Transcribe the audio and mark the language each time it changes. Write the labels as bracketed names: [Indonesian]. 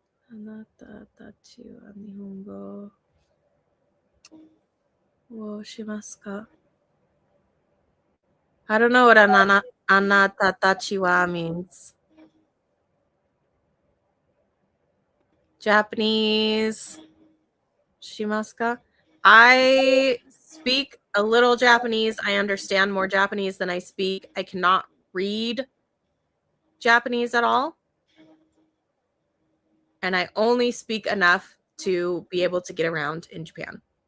[Japanese] あなたたちは日本語をしますか? [English] I don't know what [Japanese] あなたたちは [English] means. [Japanese] Japanese しますか? [English] I speak a little Japanese. I understand more Japanese than I speak. I cannot read Japanese at all. And I only speak enough to be able to get around in Japan.